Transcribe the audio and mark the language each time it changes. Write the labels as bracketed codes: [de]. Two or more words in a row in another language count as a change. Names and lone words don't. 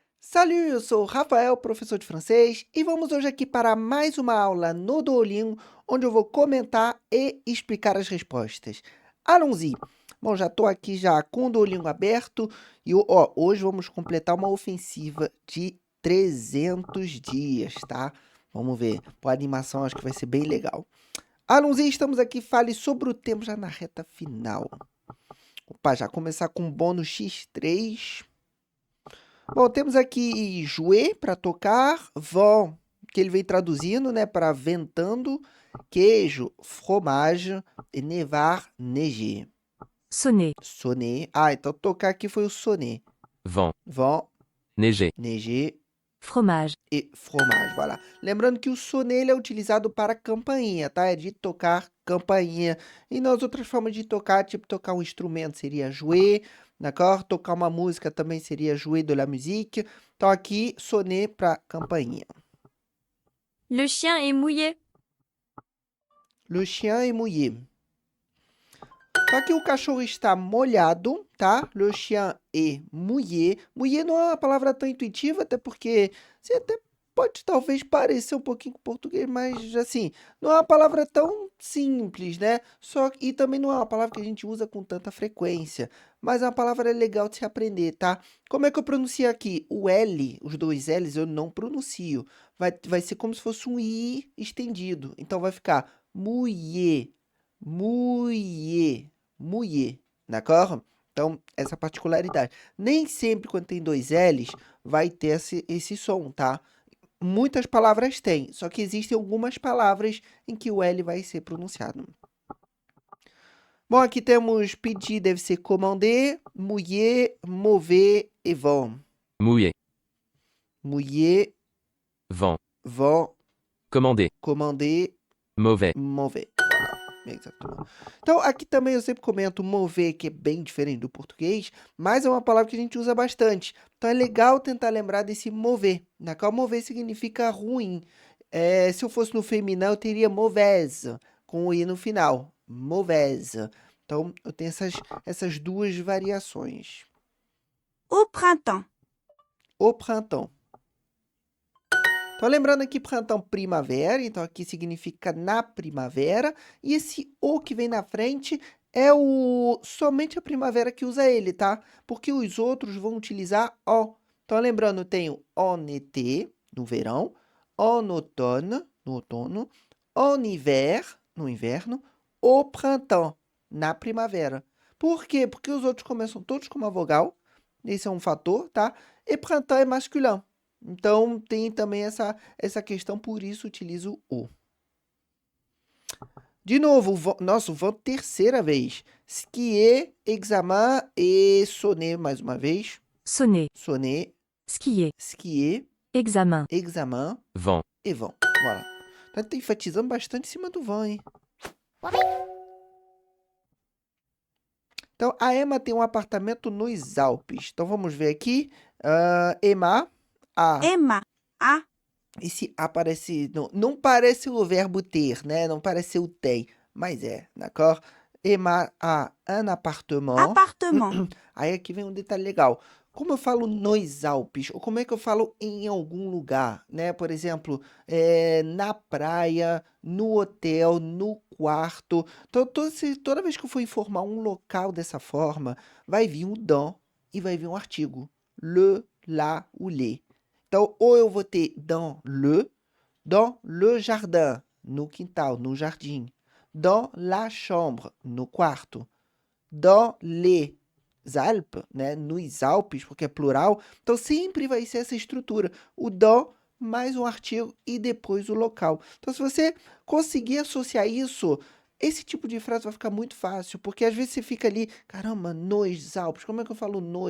[pt] Salut, eu sou o Rafael, professor de francês, e vamos hoje aqui para mais uma aula no Duolingo, onde eu vou comentar e explicar as respostas. [fr] Allons-y! [pt] Bom, já estou aqui já com o Duolingo aberto e hoje vamos completar uma ofensiva de 300 dias, tá? Vamos ver, a animação acho que vai ser bem legal. [fr] Allons-y, [pt] estamos aqui, fale sobre o tempo já na reta final. Opa, já começar com o bônus X3. Bom, temos aqui jouer para tocar, vent, que ele vem traduzindo, né, para ventando, queijo, fromage, e nevar, neiger. Sonner, Sonner. Ah, então tocar aqui foi o sonner. Vent, Vent, neiger, neiger fromage, e fromage, voilà. Lembrando que o sonner ele é utilizado para campainha, tá? É de tocar campainha. E nas outras formas de tocar, tipo tocar um instrumento seria jouer, d'accord? Tocar uma música também seria [fr] jouer de la musique. [pt] Então aqui, sonner para campainha. [fr] Le chien est mouillé. Le chien est mouillé. [pt] Então aqui o cachorro está molhado, tá? [fr] Le chien est mouillé. [pt] Mouillé não é uma palavra tão intuitiva, até porque você até pode talvez parecer um pouquinho com português, mas assim, não é uma palavra tão simples, né? E também não é uma palavra que a gente usa com tanta frequência, mas é uma palavra legal de se aprender, tá? Como é que eu pronuncio aqui? O L, os dois L's eu não pronuncio. Vai ser como se fosse um I estendido. Então vai ficar mouillé, mouillé. [fr] Mouillé, d'accord? [pt] Então, essa particularidade. Nem sempre quando tem dois L's vai ter esse som, tá? Muitas palavras têm, só que existem algumas palavras em que o L vai ser pronunciado. Bom, aqui temos pedir, deve ser commander, mouiller, mauvais e vent. mouiller, Mouiller, vent, vent, commander, commander, mauvais, mauvais. Exatamente. Então, aqui também eu sempre comento mover, que é bem diferente do português, mas é uma palavra que a gente usa bastante. Então, é legal tentar lembrar desse mover, na qual mover significa ruim. Se eu fosse no feminino, eu teria mauvaise, com o i no final. Mauvaise. Então, eu tenho essas duas variações. [fr] Au printemps. Au printemps. [pt] Então, lembrando aqui, printemps, primavera, então aqui significa na primavera, e esse o que vem na frente é somente a primavera que usa ele, tá? Porque os outros vão utilizar o. Então, lembrando, tem o [fr] en été, [pt] no verão, [fr] en automne, [pt] no outono, [fr] en hiver, [pt] no inverno, [fr] au printemps, [pt] na primavera. Por quê? Porque os outros começam todos com uma vogal, esse é um fator, tá? E printemps é masculino. Então, tem também essa questão, por isso utilizo o. De novo, nossa, vamos terceira vez. Skier, examen e sonner mais uma vez. Sonner, Sonner, skier, skier, examen, examen vent, e vent. Voilà. Então, tá enfatizando bastante em cima do vent, hein? Então, a Emma tem um apartamento nos Alpes. Então, vamos ver aqui. Emma, a. Emma, a, Esse A parece. Não parece o verbo ter, né? Não parece o tem, mas é, d'accord? [fr] Emma a un appartement. [pt] appartement, Aí aqui vem um detalhe legal. Como eu falo nos Alpes, ou como é que eu falo em algum lugar, né? Por exemplo, na praia, no hotel, no quarto. Então, toda vez que eu for informar um local dessa forma, vai vir um dans e vai vir um artigo. Le, la, ou les. Então, ou eu vou ter [fr] dans le jardin, [pt] no quintal, no jardim. [fr] Dans la chambre, [pt] no quarto. [fr] Dans les Alpes, [pt] né, nos Alpes, porque é plural. Então, sempre vai ser essa estrutura. O dans mais um artigo e depois o local. Então, se você conseguir associar isso, esse tipo de frase vai ficar muito fácil, porque às vezes você fica ali, caramba, nos Alpes, como é que eu falo nos?